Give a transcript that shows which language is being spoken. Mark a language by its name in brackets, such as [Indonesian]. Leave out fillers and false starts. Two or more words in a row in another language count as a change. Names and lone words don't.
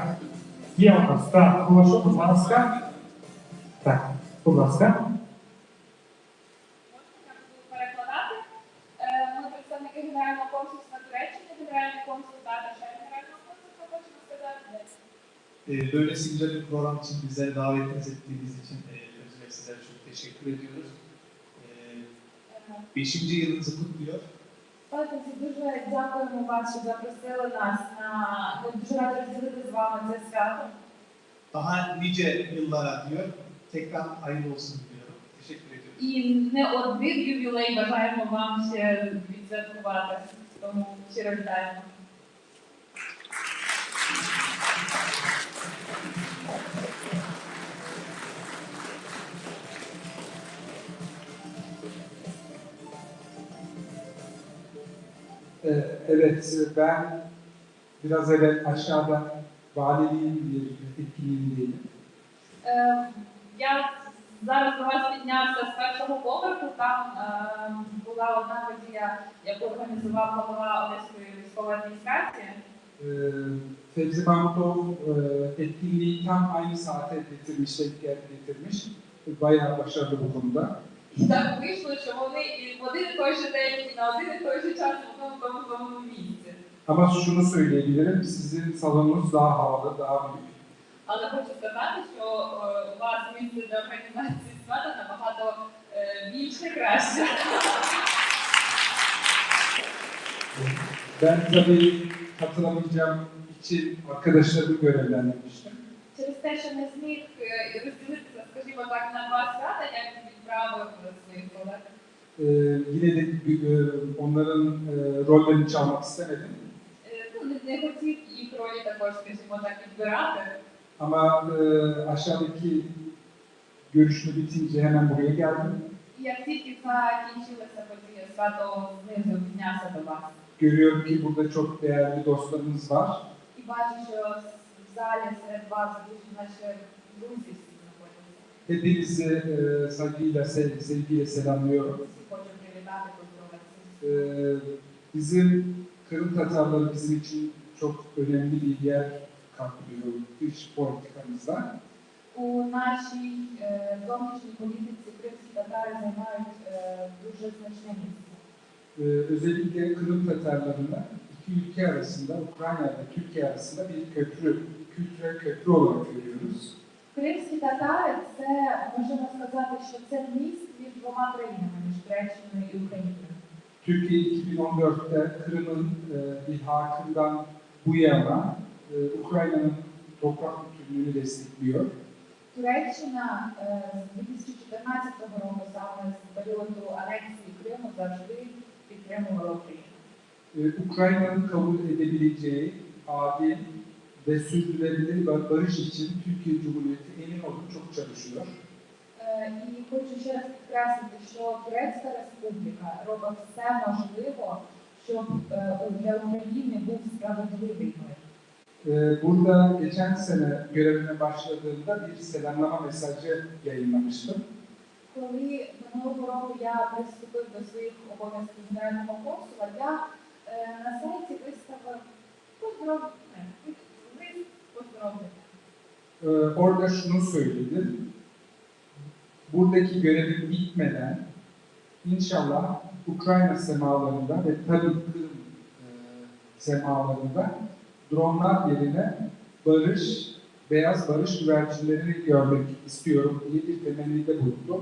[Ukrainian] Є у нас, так, прошу, будь ласка. Так, будь ласка. Перекладати. Ми представники Генерального консульства Туреччини, Генеральний консул також Генерального консульства, хочемо сказати. [Turkish] Böylesi güzel bir program için bizleri davetiniz ettiğiniz için öncelikle sizlere çok teşekkür ediyoruz. 5. yılınızı kutluyor. [Ukrainian] Пане, дуже дякуємо вас, що запросили нас на ми дуже раді розділити з вами це свято. [Turkish] Daha nice yıllara diyor. Tekrar hayırlı olsun diliyorum. Teşekkür ediyorum. [Ukrainian] І не один ювілей бажаємо вам ще відсвяткувати. Тому щиро вітаємо. [Turkish] Evet, ben biraz evvel aşağıda valiliğin bir etkinliğindeydim. [Ukrainian] Я зараз до вас піднявся з першого поверху, там була одна подія, яку організував голова Одеської військової адміністрації. [Turkish] Fevzi Mahmutov etkinliği tam aynı saate getirmiş, getirmiş. Bayağı başarılı bu konuda. [Ukrainian] І так вийшло, що вони і в один і той же день, і на один і той же час в одному тому місці. [Turkish] Ama şunu söyleyebilirim, sizin salonunuz daha havalı, daha büyük. [Ukrainian] Але хочу сказати, що у вас місце для організації свята набагато більше, краще. [Turkish] Ben tabii katılamayacağım için arkadaşlarımı görevlendirmiştim. [Ukrainian] Через те, що не зміг розділитися, скажімо так, на два свята, як відправив своїх колег. [Turkish] Yine de onların rollerini çalmak istemedim. [Ukrainian] Не хотів їх ролі також, скажімо так, відбирати. [Turkish] Ama aşağıdaki görüşme bitince hemen buraya geldim. [Ukrainian] І як тільки закінчилася подія, свято знизу піднявся до вас. [Turkish] Görüyorum ki burada çok değerli dostlarımız var. [Ukrainian] І бачу, що в залі серед вас дуже наші друзі всі знаходяться. [Turkish] Hepinizi saygıyla, sevgiyle selamlıyorum. [Ukrainian] Всі хочу привітати, поздоровитися. [Turkish] Bizim Kırım Tatarları bizim için çok önemli bir yer kaplıyor dış politikamızda. [Ukrainian] У нашій зовнішній політиці кримські татари займають дуже значне місце. [Turkish] Özellikle Kırım Tatarlarını iki ülke arasında, Ukrayna ve Türkiye arasında bir köprü, kültürel köprü olarak görüyoruz. [Ukrainian] Кримські татари – це, можемо сказати, що це міст між двома країнами, між Туреччиною і Україною. [Turkish] Türkiye 2014'te Kırım'ın ilhakından bu yana Ukrayna'nın toprak bütünlüğünü destekliyor. [Ukrainian] Туреччина з 2014 року, саме з періоду анексії Криму, завжди підтримувала Україну. [Turkish] Ukrayna'nın kabul edebileceği adil ve sürdürülebilir barış için Türkiye Cumhuriyeti emin olun çok çalışıyor. [Ukrainian] І хочу ще раз підкреслити, що Турецька Республіка робить все можливе, щоб для України був справедливий мир. [Turkish] Burada geçen sene görevime başladığımda bir selamlama mesajı yayınlamıştım. [Ukrainian] Коли минулого року я приступив до своїх обов'язків генерального консула, я на сайті виставив поздоровлення. [Turkish] orada şunu söyledi. Buradaki görevim bitmeden inşallah Ukrayna semalarında ve tabii Kırım semalarında dronlar yerine barış, beyaz barış güvercinlerini görmek istiyorum diye bir temennide bulundu.